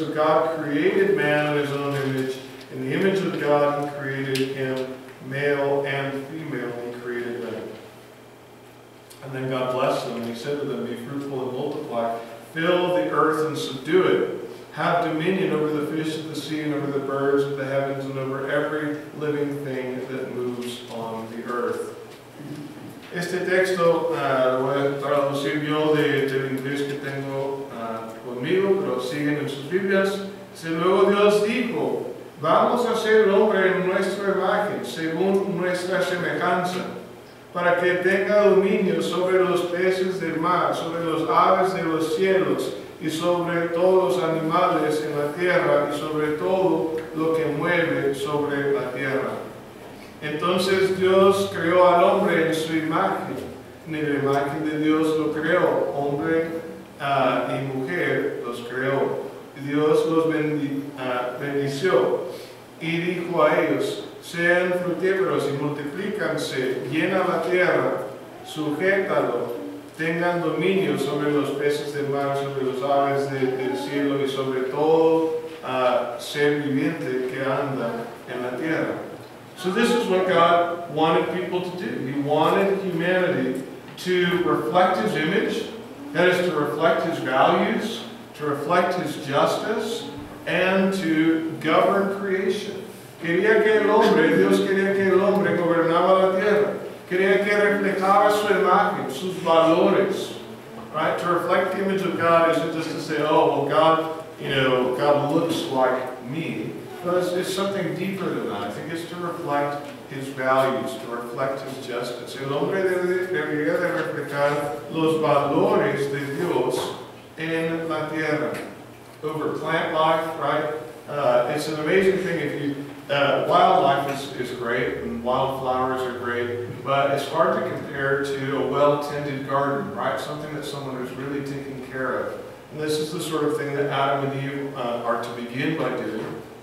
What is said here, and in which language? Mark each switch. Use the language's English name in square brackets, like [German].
[English] So God created man in his own image. In the image of God he created him, male and female he created them. And then God blessed them, and he said to them, "Be fruitful and multiply, fill the earth and subdue it. Have dominion over the fish of the sea and over the birds of the heavens and over every living thing that moves on the earth." [Spanish] Este texto lo voy a traducir yo del inglés que tengo conmigo, pero siguen en sus Biblias. Luego Dios dijo, "Vamos a hacer el hombre en nuestra imagen, según nuestra semejanza, para que tenga dominio sobre los peces del mar, sobre los aves de los cielos, y sobre todos los animales en la tierra, y sobre todo lo que mueve sobre la tierra." Entonces Dios creó al hombre en su imagen. En la imagen de Dios lo creó, hombre y mujer los creó. Y Dios los bendició y dijo a ellos, "Sean fructíferos y multiplícanse, llena la tierra, sujétalo, tengan dominio sobre los peces del mar, sobre los aves del cielo y sobre todo ser viviente que anda en la tierra." [English] So this is what God wanted people to do. He wanted humanity to reflect his image, that is to reflect his values, to reflect his justice, and to govern creation. [Spanish] Quería que el hombre, Dios quería que el hombre gobernaba la tierra. Quería que reflejara su imagen, sus valores, right? [English] To reflect the image of God isn't just to say, "Oh, well, God looks like me." But it's something deeper than that. I think it's to reflect his values, to reflect his justice. [Spanish] El hombre debería de reflejar los valores de Dios en la tierra. [English] Over plant life, right? It's an amazing thing if you wildlife is great, and wildflowers are great, but it's hard to compare to a well-tended garden, right? Something that someone is really taking care of. And this is the sort of thing that Adam and Eve are to begin by doing.